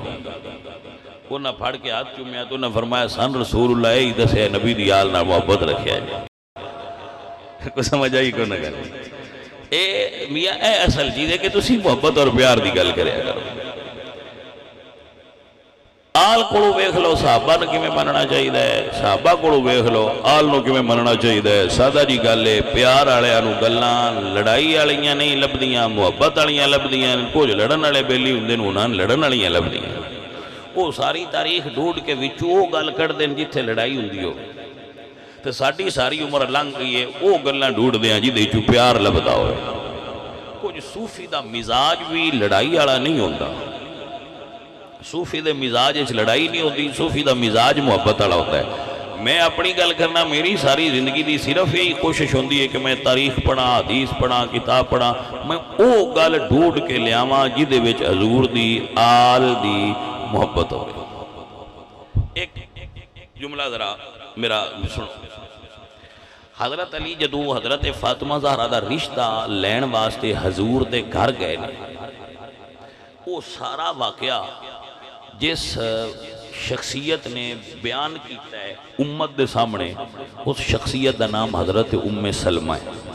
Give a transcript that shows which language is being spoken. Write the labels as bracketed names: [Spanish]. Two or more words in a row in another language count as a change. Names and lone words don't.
[Punjabi] انہوں نے پھاڑ کے ہاتھ چومیا تو انہوں نے فرمایا سن [Arabic] رسول اللہ [Punjabi] یہی دسیا ہے، نبی دی آل نال محبت رکھیا ہے. کو سمجھ آئی کو نہ کرے. اے میاں اے اصل چیز ہے کہ تسی محبت اور پیار دی گل کریا کرو. آل کو ویکھ لو صحابہ نو کیویں مننا چاہیے، صحابہ کو ویکھ لو آل نو کیویں مننا چاہیے. سادہ جی گل ہے، پیار والیاں نو گلاں لڑائی والیاں نہیں لبدیاں، محبت والیاں لبدیاں. کچھ لڑن والے بیلی ہوندے نے، انہاں لڑن والیاں لبدیاں. وہ ساری تاریخ ڈھونڈ کے وچوں وہ گل کڈ دین جتھے لڑائی ہوندی ہو. تے ساڈی ساری عمر لنگ گئی ہے وہ گلاں ڈھونڈدے ہاں جہدے وچوں پیار لبدا ہوئے. کچھ صوفی دا مزاج بھی لڑائی والا نہیں ہوندا. صوفی دے مزاج وچ لڑائی نہیں ہوندی، صوفی دا مزاج محبت والا ہوتا ہے. میں اپنی گل کرنا، میری ساری زندگی دی صرف یہی کوشش ہوندی ہے کہ میں تاریخ پڑھا، حدیث پڑھا، کتاب پڑھا، میں او گل ڈھونڈ کے لیاواں جہدے وچ حضور دی آل دی محبت ہوئے۔ ایک جملہ ذرا میرا سنو، حضرت علی جدو حضرت فاطمہ زہرا دا رشتہ لین واسطے حضور دے گھر گئے نے، وہ سارا واقعہ جس شخصیت نے بیان کیتا ہے امت دے سامنے، اس شخصیت دا نام حضرت ام سلمہ ہے۔